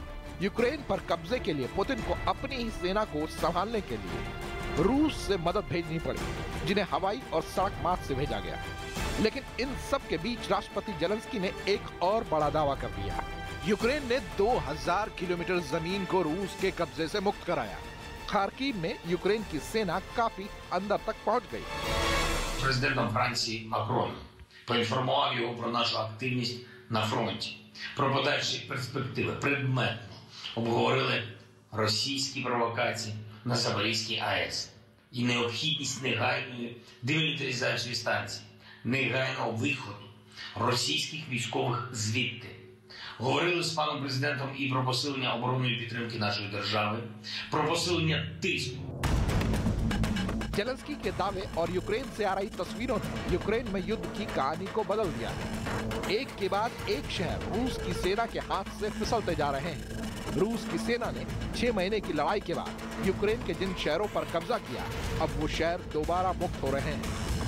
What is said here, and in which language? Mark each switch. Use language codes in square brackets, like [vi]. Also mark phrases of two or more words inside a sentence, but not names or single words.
[hi] यूक्रेन पर कब्जे के लिए पुतिन को अपनी ही सेना को संभालने के लिए रूस से मदद भेजनी पड़ी, जिन्हें हवाई और सड़क मार्ग से भेजा गया। लेकिन इन सब के बीच राष्ट्रपति जेलेंस्की ने एक और बड़ा दावा कर दिया। यूक्रेन ने 2000 किलोमीटर जमीन को रूस के कब्जे से मुक्त कराया। खार्किव में यूक्रेन की सेना काफी अंदर तक पहुंच गई। [uk] Президентом Франції Макроном поінформував його про нашу активність на фронті, про подальші перспективи. Предметно обговорили російські провокації на Запорізькій АЕС і необхідність негайної демілітаризації станції, негайного виходу російських військових звідти. Говорили з паном президентом і про посилення оборонної підтримки нашої держави, про посилення тиску. [hi] जेलेंस्की के दावे और यूक्रेन से आ रही तस्वीरों ने यूक्रेन में युद्ध की कहानी को बदल दिया है। एक के बाद एक शहर रूस की सेना के हाथ से फिसलते जा रहे हैं। रूस की सेना ने 6 महीने की लड़ाई के बाद यूक्रेन के जिन शहरों पर कब्जा किया, अब वो शहर दोबारा मुक्त हो रहे हैं।